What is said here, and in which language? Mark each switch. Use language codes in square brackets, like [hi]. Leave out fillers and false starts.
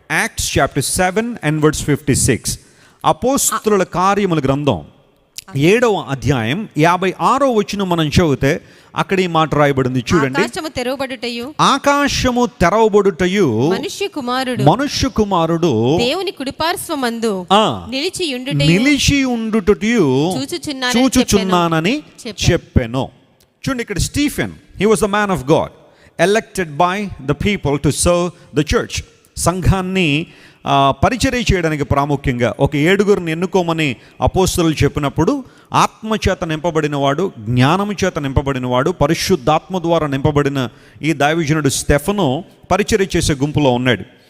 [en] Acts chapter 7 and verse 56. [te] అపోస్తలుల కార్యముల గ్రంథం 7వ అధ్యాయం 56వ వచనం మనం చదివితే అక్కడ ఈ మాట రాయబడింది చూడండి. ఆకాశము తెరవబడుటయు మనుష్య కుమారుడు దేవుని కుడిపార్శ్వమందు నిలిచి ఉండుటయు చూచుచున్నానని చెప్పెను. చూడండి, ఇక్కడ [en] Stephen, he was a man of God, elected by the people to serve the church. [te] సంఘాన్ని పరిచర్య చేయడానికి ప్రాముఖ్యంగా ఒక 7గురిని ఎన్నుకోమని అపోస్తలులు చెప్పినప్పుడు ఆత్మచేత నింపబడినవాడు, జ్ఞానము చేత నింపబడినవాడు, పరిశుద్ధాత్మ ద్వారా నింపబడిన ఈ దైవజనుడు స్టెఫను పరిచర్య చేసే గుంపులో ఉన్నాడు.